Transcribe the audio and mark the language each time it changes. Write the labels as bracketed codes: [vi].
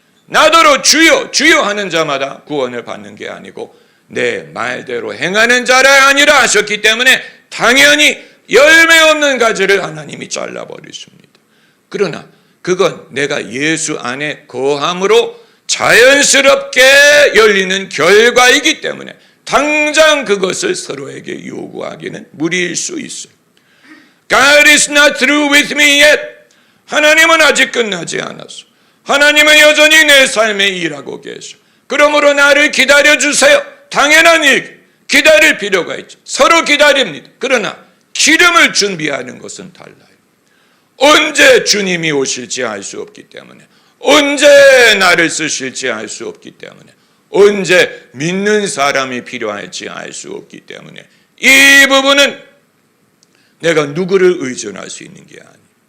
[ko] 나더러 주여 주여 하는 자마다 구원을 받는 게 아니고 내 말대로 행하는 자라 아니라 하셨기 때문에 당연히 열매 없는 가지를 하나님이 잘라버리십니다. 그러나 그건 내가 예수 안에 거함으로 자연스럽게 열리는 결과이기 때문에 당장 그것을 서로에게 요구하기는 무리일 수 있어요. [en] God is not through with me yet. [ko] 하나님은 아직 끝나지 않았어. 하나님은 여전히 내 삶에 일하고 계셔. 그러므로 나를 기다려주세요. 당연한 일, 기다릴 필요가 있죠. 서로 기다립니다. 그러나 기름을 준비하는 것은 달라요. 언제 주님이 오실지 알 수 없기 때문에, 언제 나를 쓰실지 알 수 없기 때문에, 언제 믿는 사람이 필요할지 알 수 없기 때문에 이 부분은 내가 누구를 의존할 수 있는 게 아니에요.